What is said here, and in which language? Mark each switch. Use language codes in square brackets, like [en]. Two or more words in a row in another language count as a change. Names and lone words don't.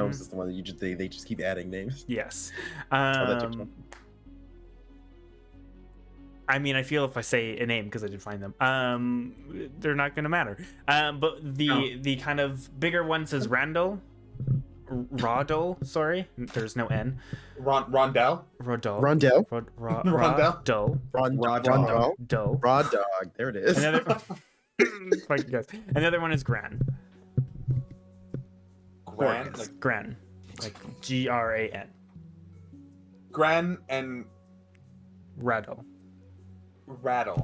[en] Gnomes is the one that they just keep adding names. Yes. that took time. I mean, I feel if I say a name because I did find them, they're not gonna matter. But the kind of bigger one says Rodol. Sorry, there's no N. Rondell. Rodol. Rondell. Rodol. Rondell. Do. Raw dog. There it is. Another. Fuck you guys. Another one is Gran. Gran, Borkus. like Gran, like Gran. Gran and Radol. Rattle.